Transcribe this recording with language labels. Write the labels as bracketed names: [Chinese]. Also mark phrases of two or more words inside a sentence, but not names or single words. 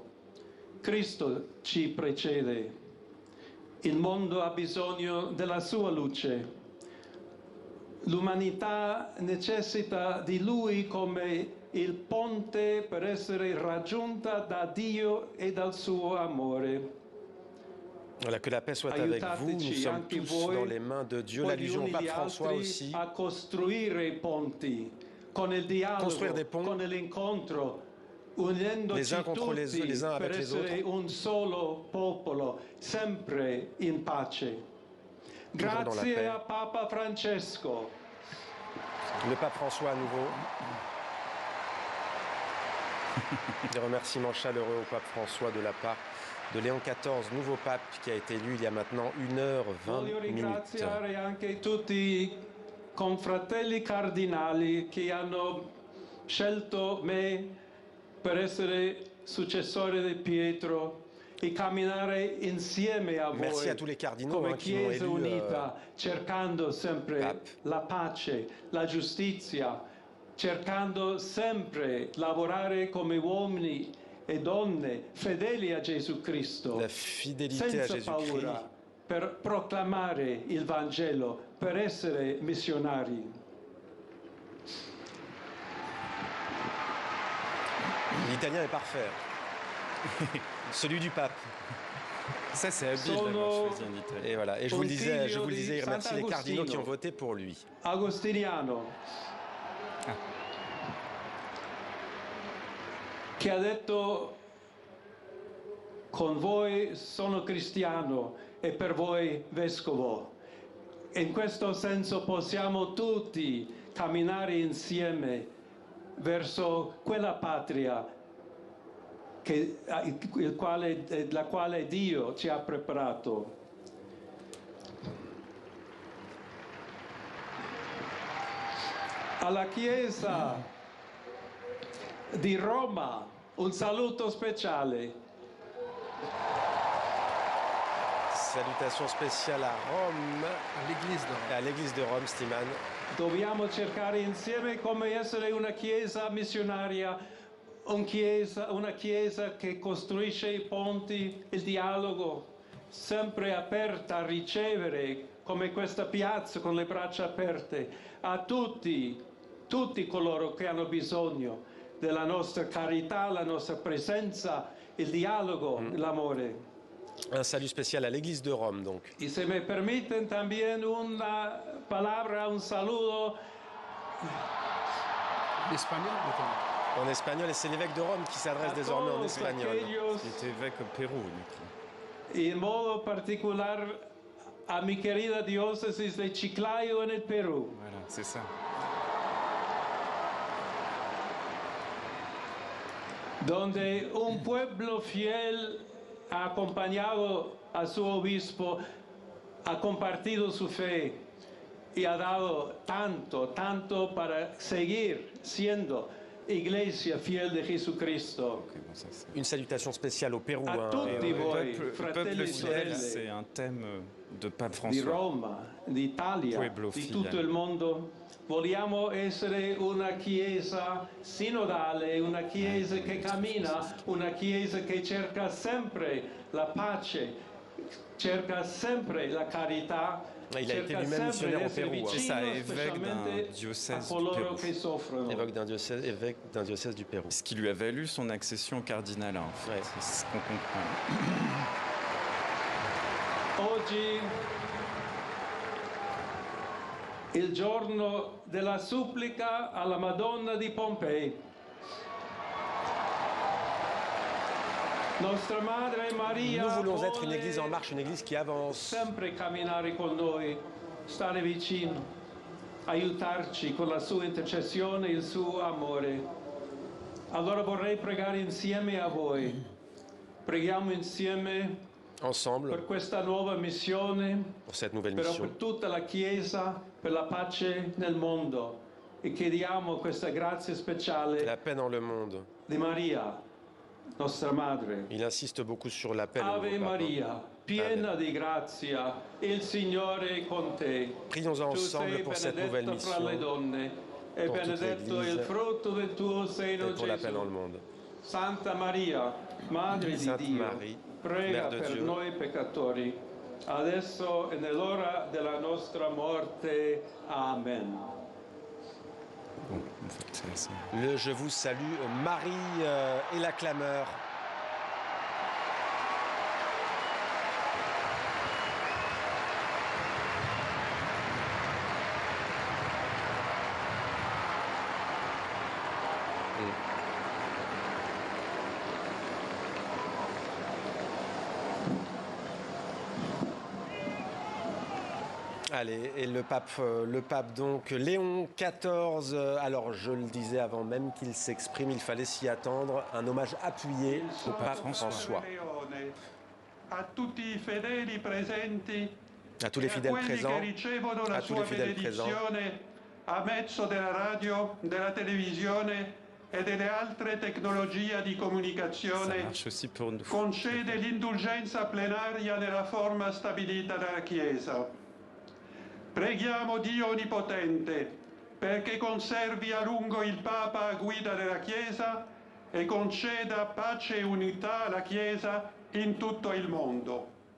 [Italian] Cristo ci precede. Il mondo ha bisogno della sua luce. L'umanità necessita di Lui come il ponte per essere raggiunta da Dio e dal suo amore. [French] Voilà, que la paix soit avec vous. Nous sommes tous dans les mains de Dieu. L'allusion au pape François aussi. [Italian] A costruire ponti, con il dialogo, [French] construire des ponts, [Italian] con l'incontro, unendoci [French] les uns contre les uns avec les autres. [Italian] Per essere un solo popolo, sempre in pace. Grazie a Papa Francesco. [French] Le pape François à nouveau. Des remerciements chaleureux au pape François de la part de Léon XIV, nouveau pape qui a été élu il y a maintenant 1h20. [Italian] Voglio ringraziare anche tutti i confratelli cardinali che hanno scelto me per essere successore di Pietro e camminare insieme a voi. [French] Merci à tous les cardinaux [Italian] come [French] qui m'ont [Italian] Chiesa [French] élu [Italian] unita, cercando sempre [French] pape. [Italian] la pace, la giustizia, cercando sempre lavorare come uomini e donne fedeli a Gesù Cristo, [French] La fidélité à [Italian] senza [French] Jésus-Christ. [Italian] paura, per proclamare il Vangelo, per essere missionari. [French] L'italien est parfait. Celui du pape. Ça, c'est habile d'avoir choisi un italien. Et voilà. Et je vous le disais, il remercie les cardinaux qui ont voté pour lui. [Italian] Agostiniano, che ha detto: con voi sono cristiano e per voi vescovo. In questo senso possiamo tutti camminare insieme verso quella patria la quale Dio ci ha preparato. Alla Chiesa di Roma un saluto speciale. [French] Salutations spéciales à Rome, à l'église de Rome, Stiman. [Italian] Dobbiamo cercare insieme come essere una Chiesa missionaria, una Chiesa che costruisce i ponti, il dialogo, sempre aperta a ricevere, come questa piazza con le braccia aperte, a tutti coloro che hanno bisogno della nostra carità, la nostra presenza, il dialogo, l'amore. [French] Un salut spécial à l'église de Rome, donc. [Spanish] Y se me permiten también una palabra, un saludo. [French] En espagnol, et c'est l'évêque de Rome qui s'adresse désormais en espagnol. Il était évêque au Pérou, [Spanish] Y en modo particular a mi querida diócesis de Chiclayo en el Perú. [French] Voilà, c'est ça. [Spanish] Donde un pueblo fiel ha acompañado a su obispo, ha compartido su fe y ha dado tanto para seguir siendo iglesia fiel de Jesucristo. [French] Okay, bon, ça, Une salutation spéciale au Pérou. [Italian] A tutti voi, [French] le [Italian] fratelli [French] peuple [Italian] e [French] fidèle, [Italian] sorelle, [French] c'est un thème de Pape [Italian] di [French] François. [Italian] Roma, d'Italia, [Spanish] Pueblo [Italian] di [French] fidèle. [Italian] tutto il mondo. Vogliamo essere una Chiesa sinodale, una Chiesa che cammina, una Chiesa che cerca sempre la pace, cerca sempre la carità, [French] Il a été [Italian] cerca [French] lui-même [Italian] sempre [French] missionnaire au [Italian] di essere [French] Pérou. C'est ça, [Italian] vicino, [French] évêque d'un [Italian] specialmente a [French] diocèse du [Italian] coloro [French] Pérou. [Italian] che soffrono. [French] Évêque d'un diocèse du Pérou. Ce qui lui a valu son accession au cardinalat, en fait. Ouais. C'est ce qu'on comprend. [Italian] Oggi il giorno della supplica alla Madonna di Pompei. Nostra Madre Maria [French] Nous voulons être une [Italian] vuole [French] église en marche, une église qui avance. [Italian] sempre camminare con noi, stare vicino, aiutarci con la sua intercessione e il suo amore. Allora vorrei pregare insieme a voi. Preghiamo insieme [French] Ensemble, [Italian] per questa nuova missione, [French] pour cette nouvelle [Italian] però [French] mission. [Italian] per tutta la Chiesa, per la pace nel mondo. E chiediamo questa grazia speciale [French] La paix dans le monde. [Italian] di Maria, nostra Madre. [French] Il insiste beaucoup sur la paix. le [Italian] Ave [French] nouveau pape, hein. [Italian] Maria, piena di grazia, il Signore è con te. [French] Prions [Italian] Tu [French] ensemble [Italian] sei [French] pour cette nouvelle [Italian] benedetta fra le [French] mission [Italian] donne e [French] pour toute [Italian] benedetto [French] l'Église [Italian] il frutto del tuo seno, [French] et pour la paix dans le [Italian] Gesù. [French] monde. [Italian] Santa Maria, Madre di [French] Sainte [Italian] Dio, [French] Marie, [Italian] prega [French] Mère de [Italian] per [French] Dieu, [Italian] noi peccatori, adesso e nell'ora della nostra morte. Amen. [French] Bon, en fait, c'est- Le Je vous salue, Marie et la clameur. Allez, et le pape donc Léon XIV, alors je le disais avant même qu'il s'exprime, il fallait s'y attendre, un hommage appuyé au pape François. [Italian] A tutti i fedeli presenti [French] À tous les [Italian] e a [French] fidèles [Italian] quelli [French] présents, [Italian] che ricevono la [French] à tous [Italian] sua [French] les fidèles présents, [Italian] benedizione a mezzo della radio, della televisione e delle altre tecnologie di [French] Ça [Italian] comunicazione, [French] marche aussi pour nous. [Italian] concede l'indulgenza plenaria nella forma stabilita dalla Chiesa. Preghiamo Dio Onnipotente perché conservi a lungo il Papa a guida della Chiesa e conceda pace e unità alla Chiesa in tutto il mondo.